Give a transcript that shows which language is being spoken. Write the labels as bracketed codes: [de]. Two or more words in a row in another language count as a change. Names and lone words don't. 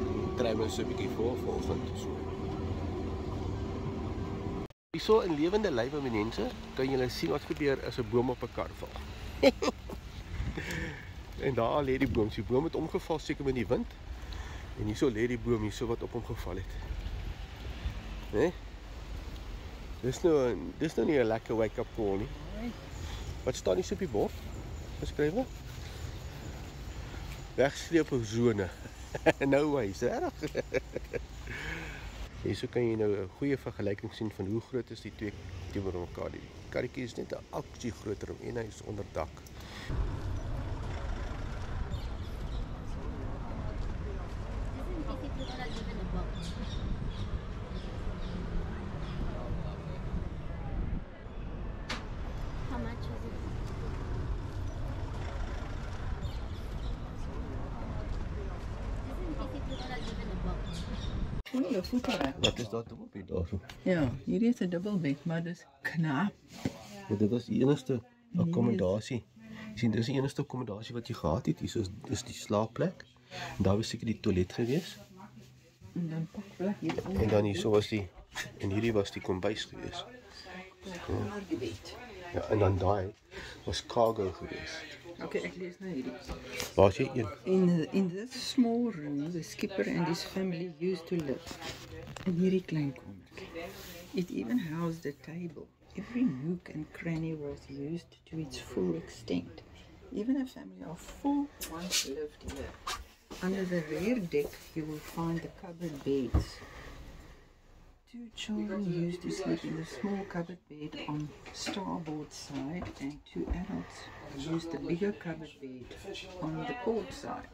[af] Kry ons so 'n bietjie vanoggend so. Hierso in lewende lywe mense, kan julle sien wat gebeur as 'n boom op 'n kar val. En daar lê die boom. Die boom het omgeval seker met die wind. En hierso lê die boom hierso wat op hom geval het. Né? Dis nou nie 'n lekker [en] wake-up call [af] nie. Wat staan hier op die bord? Geskrywe? Wegsleepzone. [en] No ways, reg? [af] Hierso kan jy nou 'n goeie vergelyking sien van hoe groot is die twee teenoor mekaar. Die karretjie is net 'n aksie groter en hy is onder dak. [en] How much is it? [af] Goeie voetere. Wat is dat op hier daarso? Ja, hierdie is 'n dubbelbed, maar dis knap. Want dit was die enigste akkommodasie. Jy sien, dis die enigste akkommodasie wat jy gehad het. Hier is die slaapplek. En daar was seker die toilet gewees. En dan pakplek hier En dan hierso was die en hierdie was die kombuis gewees. onder die bed. Ja, en dan daai was cargo gewees. Okay, ek lees nou hierdie. Waar is jy een? [en] In this small room, the skipper and his family used to live. [af] In hierdie klein kamertjie. [en] It even housed a table. Every nook and cranny was used to its full extent. Even a family of 4 once lived here. Under the rear deck, you will find the cupboard beds. 2 children used to sleep in the small cupboard bed on starboard side, and 2 adults used the bigger cupboard bed on the port side.